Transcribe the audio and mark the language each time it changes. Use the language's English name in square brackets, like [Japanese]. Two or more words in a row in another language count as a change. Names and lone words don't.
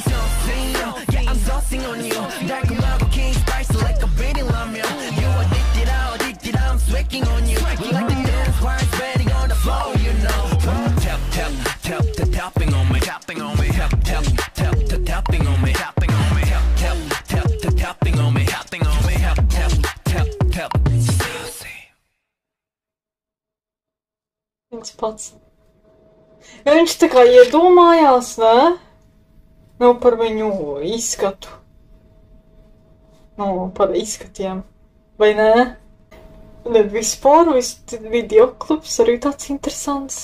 [English] so sing Yeah I'm so sing on you 달콤하고 king spice like a beating 라면 You addicted I'm sweating on you You like to dance while sweating on the floor you know Tapping on me Tapping on me Tapping on me Tapping on me Tapping on me Tapping on me Tap [Latvian] Viens pats. Viņš tā kā iedomājās, ne? Nu, par viņu izskatu. Nu, par izskatiem. Vai ne? Un vispār, videoklips arī tāds interesants.